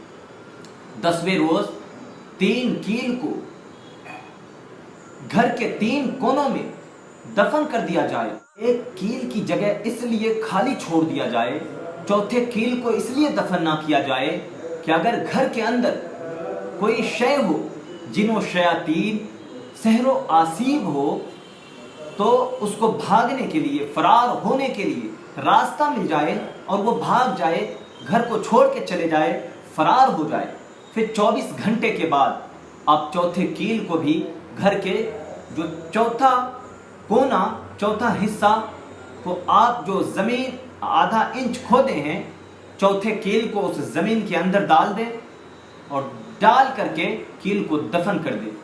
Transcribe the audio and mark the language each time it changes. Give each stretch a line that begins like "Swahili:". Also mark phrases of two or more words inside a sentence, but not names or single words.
Urdu: 10ویں روز 3 کیل کو گھر کے 3 کونوں میں دفن کر دیا جائے. ایک کیل کی جگہ اس لیے خالی چھوڑ دیا جائے, چوتھے کیل کو اس لیے دفن نہ کیا جائے کہ اگر گھر کے اندر کوئی شے ہو, جن و شیاطین, سحر و آسیب ہو, تو اس کو بھاگنے کے لیے, فرار ہونے کے لیے راستہ مل جائے اور وہ بھاگ جائے, گھر کو چھوڑ کے چلے جائے, فرار ہو جائے. پھر 24 گھنٹے کے بعد آپ چوتھے کیل کو بھی گھر کے جو چوتھا کونا, چوتھا حصہ کو آپ جو زمین آدھا انچ کھودے ہیں, چوتھے کیل کو اس زمین کے اندر ڈال دیں اور ڈال کر کے کیل کو دفن کر دیں.